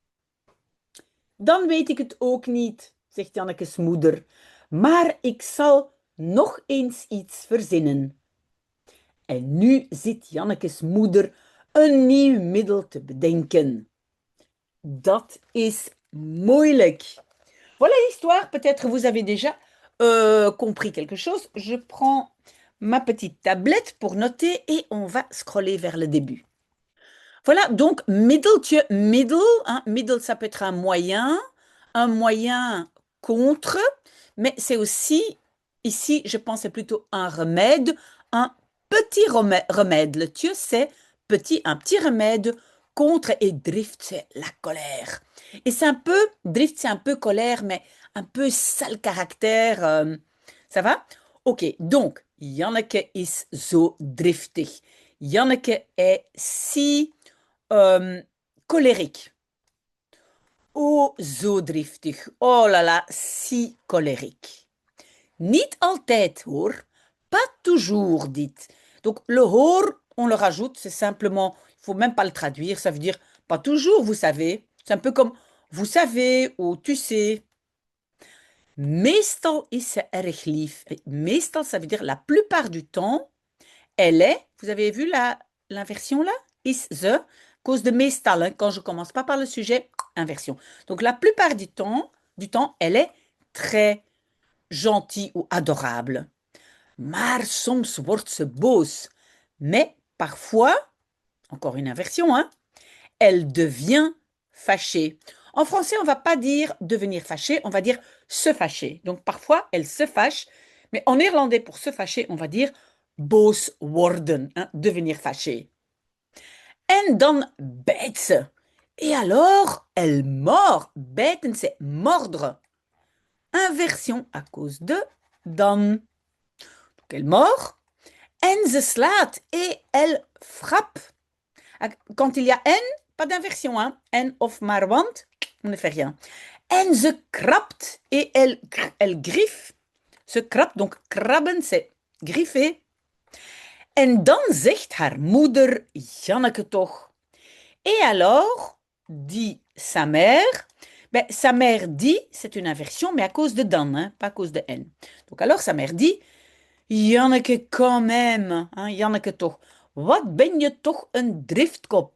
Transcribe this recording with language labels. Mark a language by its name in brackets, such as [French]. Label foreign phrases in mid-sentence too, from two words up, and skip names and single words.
[Dutch] Dan weet ik het ook niet, zegt Jannekes moeder, maar ik zal nog eens iets verzinnen. En nu zit Jannekes moeder een nieuw middel te bedenken. Dat is moeilijk. [French] Voilà l'histoire. Peut-être vous avez déjà compris quelque chose. Je prends ma petite tablette pour noter et on va scroller vers le début. Voilà, donc [Dutch] middeltje, middel. [French] Hein, middel, ça peut être un moyen contre, mais c'est aussi, ici, je pense, c'est plutôt un remède, un petit remède. Le tje, c'est petit, un petit remède contre, et drift, c'est la colère. Et c'est un peu, drift, c'est un peu colère, mais un peu sale caractère. Ça va? Ok, donc, [Dutch] Janneke is zo driftig. [French] Janneke est si Euh, colérique. [Dutch] Oh, zo driftig. [French] Oh là là, si colérique. [Dutch] Niet altijd hoor, [French] pas toujours dit. Donc le hoor, on le rajoute, c'est simplement, il faut même pas le traduire, ça veut dire pas toujours, vous savez. C'est un peu comme vous savez ou tu sais. [Dutch] Meestal is ze erg lief. Meestal, [French] ça veut dire la plupart du temps, elle est, vous avez vu l'inversion là? [Dutch] Is ze, [French] cause de meestal, hein, quand je commence pas par le sujet, inversion. Donc la plupart du temps, elle est très gentille ou adorable. [Dutch] Maar soms wordt ze boos. [French] Mais parfois, encore une inversion, hein, elle devient fâchée. En français, on ne va pas dire devenir fâché, on va dire se fâcher. Donc parfois, elle se fâche, mais en néerlandais, pour se fâcher, on va dire [Dutch] boos worden, [French] hein, devenir fâché. [Dutch] En dan bijt ze. [French] Et alors, elle mord. Bijten, c'est mordre. Inversion à cause de dan. Donc elle mord. [Dutch] En ze slaat. [French] Et elle frappe. Quand il y a en, pas d'inversion, hein. [Dutch] En of maar want, [French] on ne fait rien. [Dutch] En ze krabt. [French] Et elle griffe. [Dutch] Ze krabt, [French] donc krabben, c'est griffer. [Dutch] En dan zegt haar moeder, Janneke toch. [French] Et alors, dit sa mère, ben, sa mère dit, c'est une inversion, mais à cause de dan, hein, pas à cause de en. Donc alors sa mère dit, Janneke quand même, hein, [Dutch] Janneke toch, wat ben je toch een driftkop.